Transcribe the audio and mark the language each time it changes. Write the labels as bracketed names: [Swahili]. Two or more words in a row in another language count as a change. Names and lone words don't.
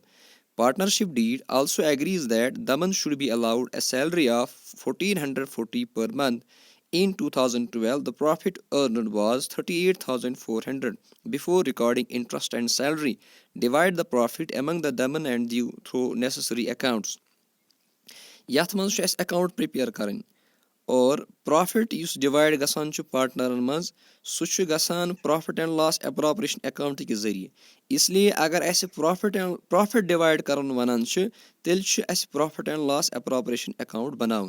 [English] Partnership deed also agrees that Daman should be allowed a salary of 1440 per month. In 2012, the profit earned was 38,400. Before recording interest and salary, divide the profit among the Daman and Du through necessary accounts. [Kashmiri] یَتھ منٛز چھُ اَسہِ [English] account prepare [Kashmiri] کَرٕنۍ اور پرٛافِٹ یُس ڈِوایڈ گژھان چھُ پاٹنَرَن منٛز سُہ چھُ گژھان [English] profit and loss appropriation account [Kashmiri] کہِ ذٔریعہٕ. اِسلیے اگر اَسہِ [English] profit divide [Kashmiri] کَرُن وَنان چھِ تیٚلہِ چھُ اَسہِ [English] profit and loss appropriation account [Kashmiri] بَناوُن.